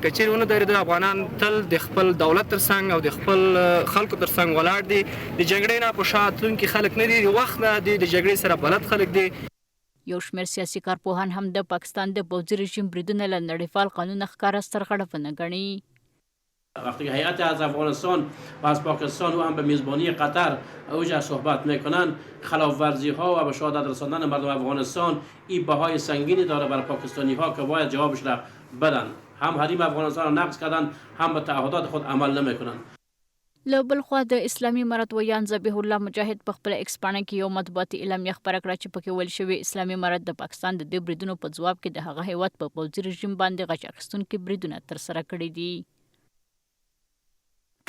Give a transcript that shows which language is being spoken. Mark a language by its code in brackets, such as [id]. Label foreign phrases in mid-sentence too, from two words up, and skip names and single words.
[ps] که چېرې ونه درېدل، افغانان تل د خپل دولت تر څنګ او د خپل خلکو تر څنګ ولاړ دي. د جګړې نه په شا تلونکي خلک نه دي، د وخت نه دي د جګړې سره بلد خلک دي. یو شمېر سیاسي کارپوهان هم د پاکستان د پوځي رژیم بریدونه له نړیوال قانون ښکاره سرغړونه ګڼي. [fa] وقتی که هیئت از افغانستان و از پاکستان و هم به میزبانی قطر اوج صحبت میکنن، خلاف ورزی ها و به شهادت رساندن مردم افغانستان این بهای سنگینی داره برای پاکستانی ها که باید جوابش را بدن. هم حریم افغانستان را نقض کردن، هم به تعهدات خود عمل نمیکنن. [ps] له بل خوا د اسلامي امارت ویان ذبیح الله مجاهد په خپل ایکس پاڼه کې یو مطبوعاتي اعلامیه خپره کړه چې پکې ویل شوي اسلامي امارت د پاکستان د دې بریدونو په ځواب کې د هغه هیواد په پوځي رژیم باندې غچ اخیستونکي بریدونه ترسره کړي دي.